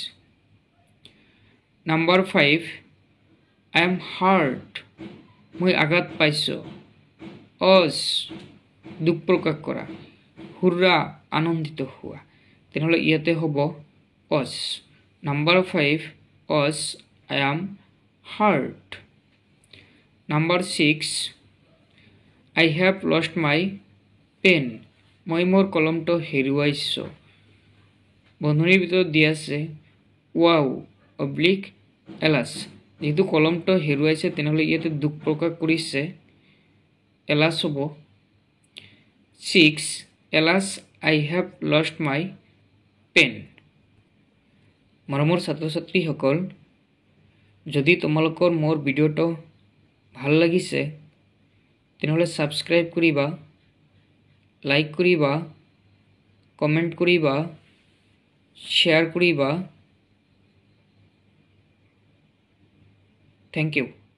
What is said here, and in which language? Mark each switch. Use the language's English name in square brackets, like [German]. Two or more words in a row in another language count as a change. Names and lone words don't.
[Assamese] নাম্বার 5 [English] I am hurt [Assamese] মই আঘাত পাইছো অস দুখ প্ৰকাশ কৰা হুররা আনন্দিত হোৱা তেনেহলে ইয়াতে হ'ব অস নাম্বার 5 অস [English] I am hurt [Assamese] নাম্বার 6 [English] I have lost my pen [Assamese] মই মোৰ কলমটো হেৰুৱাইছো বন্ধনীৰ ভিতৰত দিয়া আছে wow অবলিক এলাস যেহেতু কলমটো হেৰুৱাইছে তেনেহলে ইয়াতে দুখ প্ৰকাশ কৰিছে এলাস হ'ব 6 এলাস [English] I have lost my pen [Assamese] মৰমৰ ছাত্ৰ ছাত্ৰীসকল যদি তোমালোকৰ মোৰ ভিডিওটো ভাল লাগিছে তেনেহলে সাবস্ক্রাইব কৰিবা লাইক কৰিবা কমেন্ট কৰিবা শেয়ার কৰিবা [English] Thank you.